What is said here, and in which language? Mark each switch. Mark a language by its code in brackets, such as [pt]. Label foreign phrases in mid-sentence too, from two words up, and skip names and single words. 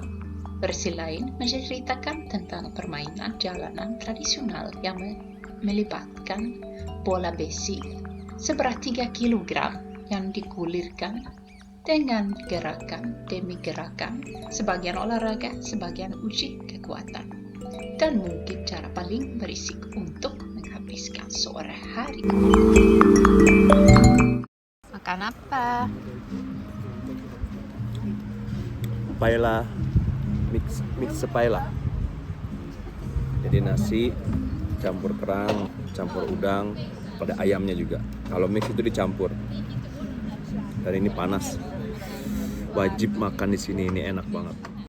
[id] Versi lain menceritakan tentang permainan jalanan tradisional yang melibatkan bola besi seberat 3 kg yang digulirkan dengan gerakan demi gerakan, sebagian olahraga, sebagian uji kekuatan, dan mungkin cara paling berisik untuk menghabiskan sore hari. Makan apa? Paella, mix paella. Jadi nasi campur kerang, campur udang, pada ayamnya juga. Kalau mix itu dicampur. Dan ini panas. Wajib makan di sini, ini enak banget.